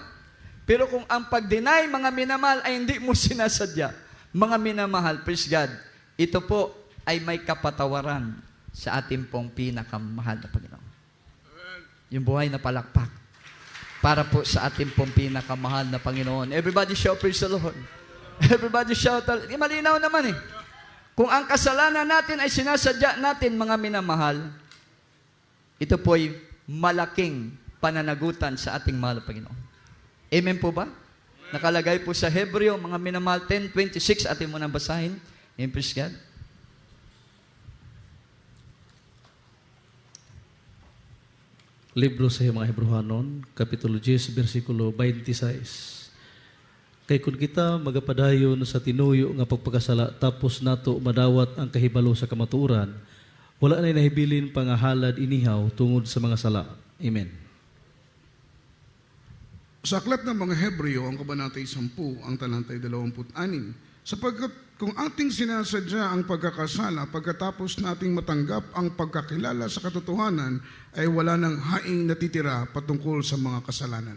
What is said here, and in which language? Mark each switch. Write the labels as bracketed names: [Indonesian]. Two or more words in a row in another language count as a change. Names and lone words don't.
[Filipino] Pero kung ang pag-deny, mga minamahal, ay hindi mo sinasadya, mga minamahal, [English] praise God, [Filipino] ito po ay may kapatawaran sa ating pong pinakamahal na Panginoon. Yung buhay na palakpak para po sa ating pong pinakamahal na Panginoon. [English] Everybody shout, praise the Lord. Everybody shout, [Filipino] malinaw naman eh. Kung ang kasalanan natin ay sinasadya natin, mga minamahal, ito po'y malaking pananagutan sa ating mahal na Panginoon. Amen po ba? Nakalagay po sa Hebreo, mga minamahal, 10:26, atin mo nang basahin. [English] Amen, praise God. [Cebuano] Libro sa mga Hebrehanon, Kapitulo 10, versikulo 26. Kay kun kita magapadayon sa tinuyo nga pagpakasala tapos nato madawat ang kahibalo sa kamatuoran, wala na nahibilin pangahalad inihaw tungod sa mga sala. Amen. [Filipino] Sa aklat ng mga Hebreo, ang kabanatay 10, ang talantay 26, sapagkat kung ating sinasadya ang pagkakasala pagkatapos nating matanggap ang pagkakilala sa katotohanan, ay wala nang haing natitira patungkol sa mga kasalanan.